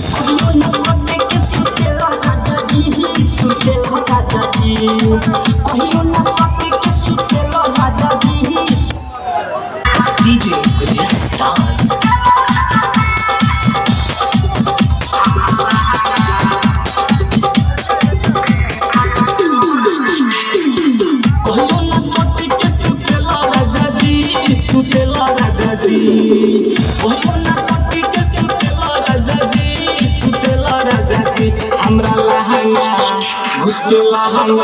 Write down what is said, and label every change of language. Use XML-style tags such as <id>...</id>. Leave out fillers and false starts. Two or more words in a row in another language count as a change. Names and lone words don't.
<bho>कहियो न सटे के सुतेला राजा जी सुतेला राजा जी कहियो न सटे के सुतेला राजा जी</bho> <en>DJ with his stars.</en> <bho>सुतेला राजा जी कहियो न सटे के सुतेला राजा जी सुतेला राजा जी हमरा लहंगा घुस के लहंगा</bho>